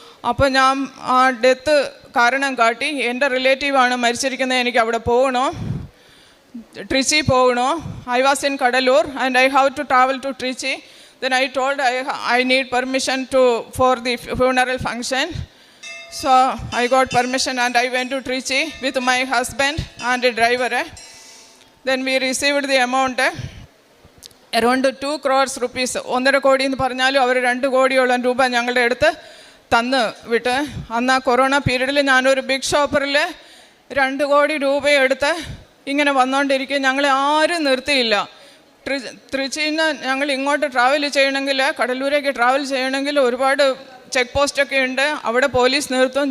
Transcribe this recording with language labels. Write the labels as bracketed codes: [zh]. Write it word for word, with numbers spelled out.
[ml] അപ്പോൾ ഞാൻ ആ ഡെത്ത് കാരണം കാട്ടി എൻ്റെ റിലേറ്റീവാണ് മരിച്ചിരിക്കുന്നത്, എനിക്ക് അവിടെ പോകണോ, ട്രിച്ചി പോകണോ, [en] I was in Cuddalore and I have to travel to Trichy, then I told I I need permission to for the funeral function. So I got permission and I went to Trichy with my husband and a driver. Then we received the amount around two crores rupees. [ml] ഒന്നര കോടി എന്ന് പറഞ്ഞാലും അവർ രണ്ട് കോടിയോളം രൂപ ഞങ്ങളുടെ അടുത്ത് തന്ന് വിട്ട്. അന്ന് ആ കൊറോണ പീരീഡിൽ ഞാനൊരു ബിഗ് ഷോപ്പറിൽ രണ്ട് കോടി രൂപയെടുത്ത് ഇങ്ങനെ വന്നുകൊണ്ടിരിക്കുക. ഞങ്ങളെ ആരും നിർത്തിയില്ല. ട്രി ത്രിച്ചിയിൽ നിന്ന് ഞങ്ങൾ ഇങ്ങോട്ട് ട്രാവൽ ചെയ്യണമെങ്കിൽ, കടലൂരേക്ക് ട്രാവൽ ചെയ്യണമെങ്കിൽ ഒരുപാട് ചെക്ക് പോസ്റ്റൊക്കെ ഉണ്ട്, അവിടെ പോലീസ് നിർത്തും.